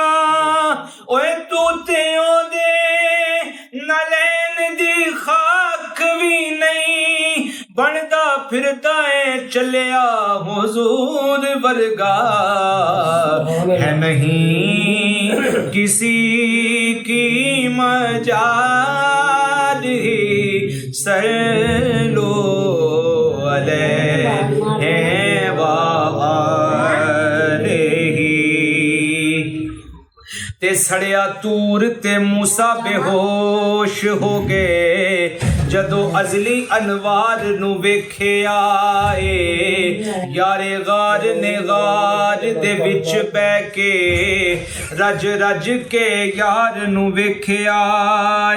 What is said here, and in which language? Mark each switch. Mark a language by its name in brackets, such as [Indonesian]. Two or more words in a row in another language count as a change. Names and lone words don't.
[Punjabi] اوئے تو تے اودے نعلین دی خاک بھی نہیں بندا پھردا ہے چلیا حضور ورگا، ہے نہیں کسی کی مجال ہی [Arabic] صلوا عليه وآله. [Punjabi] تے سڑیا طور تے موسیٰ بےہوش ہو گئے جدوں ازلی انوار نوں ویکھیا اے، یارِ غار نے غار دے وچ بیٹھ کے رج رج کے یار نوں ویکھیا اے.